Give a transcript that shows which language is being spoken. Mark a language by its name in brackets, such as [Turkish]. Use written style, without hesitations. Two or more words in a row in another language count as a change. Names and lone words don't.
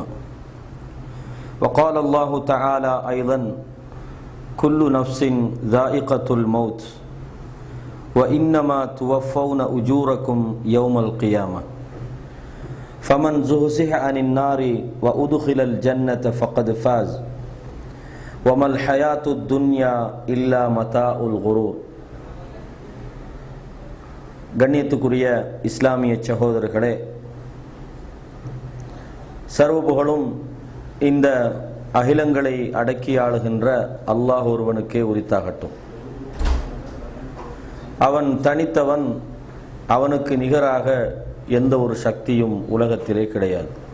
[Arabic] وقال الله تعالى أيضا كل نفس ذائقة الموت وإنما توفون أجوركم يوم القيامة فمن زحزح عن النار وأدخل الجنة فقد فاز وما الحياة الدنيا إلا متاع الغرور. [Tamil] கண்ணியத்துக்குரிய இஸ்லாமிய சகோதரர்களே, சர்வ புகழும் இந்த அகிலங்களை அடக்கி ஆளுகின்ற அல்லாஹ் ஒருவனுக்கே உரித்தாகட்டும். அவன் தனித்தவன், அவனுக்கு நிகராக எந்த ஒரு சக்தியும் உலகத்திலே கிடையாது.